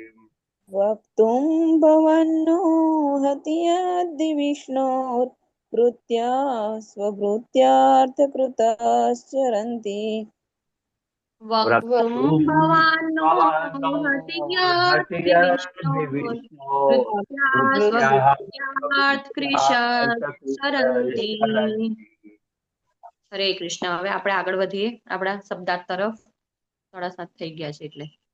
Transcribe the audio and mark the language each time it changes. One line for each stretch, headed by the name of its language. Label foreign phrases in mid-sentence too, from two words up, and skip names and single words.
Sanskrit: वक्तुं भवन्नो हति यद्धि विष्णोर्भृत्या स्वभृत्यार्थकृताश्चरन्ति वक्तुं वक्तुं भवानो भवानो हति यद् हतिर्विष्णो विष्णोर्वृत्त्या वृत्त्याः स्वभृत्यार्थकृतश्चरन्ति। सरन्ति
Gujarati: હરે કૃષ્ણ. હવે આપણે આગળ વધીએ આપણા શબ્દાર્થ તરફ. 7:30 થઈ ગયા છે એટલે.